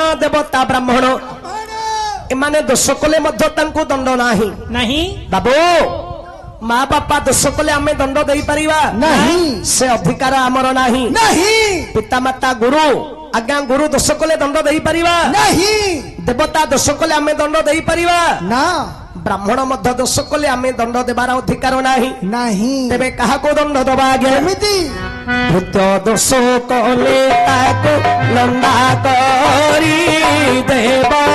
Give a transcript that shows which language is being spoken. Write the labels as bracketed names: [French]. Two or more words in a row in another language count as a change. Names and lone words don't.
[Odia] ଦେବତା ବ୍ରାହ୍ମଣ ଏମାନେ ଦୋଷ କଲେ ମଧ୍ୟ ତାଙ୍କୁ ଦଣ୍ଡ ନାହିଁ नहीं ବାବୁ ମାଁ ବାପା ଦୋଷ କଲେ ଆମେ ଦଣ୍ଡ ଦେଇ ପାରିବା नहीं ସେ ଅଧିକାର ଆମର ନାହିଁ नहीं ପିତା ମାତା ଗୁରୁ ଆଜ୍ଞା ଗୁରୁ ଦୋଷ କଲେ ଦଣ୍ଡ ଦେଇ ପାରିବା नहीं ଦେବତା ଦୋଷ କଲେ ଆମେ ଦଣ୍ଡ ଦେଇ ପାରିବା ना ବ୍ରାହ୍ମଣ ମଧ୍ୟ ଦୋଷ କଲେ ଆମେ ଦଣ୍ଡ ଦେବାର ଅଧିକାର ନାହିଁ नहीं ତେବେ କାହାକୁ ଦଣ୍ଡ ଦବା ଆଜ୍ଞା एमिति ଭୂତ ଦୋଷ କଲେ ତାକୁ ଲଣ୍ଡା କରି ଦେବ